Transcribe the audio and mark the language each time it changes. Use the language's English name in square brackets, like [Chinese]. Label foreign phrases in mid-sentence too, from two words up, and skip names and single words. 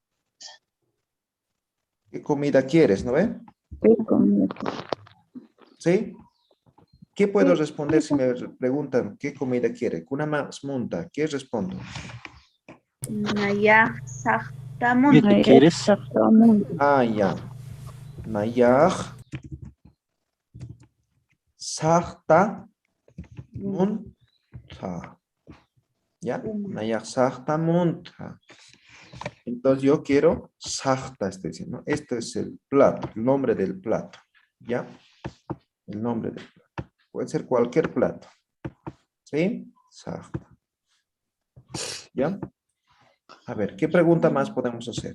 [Spanish] ¿Qué comida quieres, no ve? ¿Qué comida? ¿Sí? ¿Qué puedo Sí, responder sí, si me preguntan qué comida quiere? [Aymara] Kuna más monta, [Spanish] ¿qué respondo? [Aymara] Naya [Spanish] ¿Qué [Aymara] Sahtamun. [Spanish] te quieres? Ah, ya. [Aymara] Nayaj, sahta, munta. ¿Ya? Nayaj, sahta, munta. [Spanish] Entonces yo quiero sahta, estoy diciendo. Este es el plato, el nombre del plato. ¿Ya? El nombre del plato. Puede ser cualquier plato. ¿Sí? Sahta. ¿Ya? A ver, ¿qué pregunta más podemos hacer?